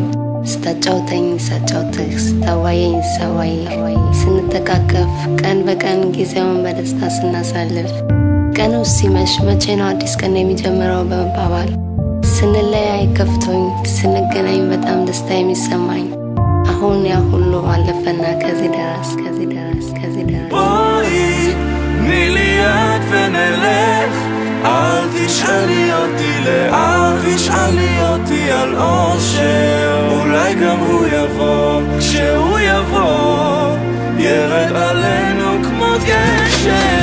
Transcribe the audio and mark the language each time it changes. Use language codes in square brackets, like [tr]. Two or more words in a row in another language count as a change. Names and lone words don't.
[am] ስታጫውተኝ ሳጫውትህ ስታዋየኝ ሳዋይህ ስንተቃቀፍ ቀን በቀን ጊዜውን በደስታ ስናሳልፍ ቀኑ ሲመሽ መቼ ነው አዲስ ቀን የሚጀምረው በመባባል ስንለያይ ከፍቶኝ ስንገናኝ በጣም ደስታ የሚሰማኝ አሁን ያ ሁሉ አለፈና ከዚህ ደረስ [he] בואי, תני לי יד ונלך, אל תשאלי אותי לאן, תשאלי אותי על אושר. אולי גם הוא יבוא, כשהוא יבוא ירד עלינו כמו גשם.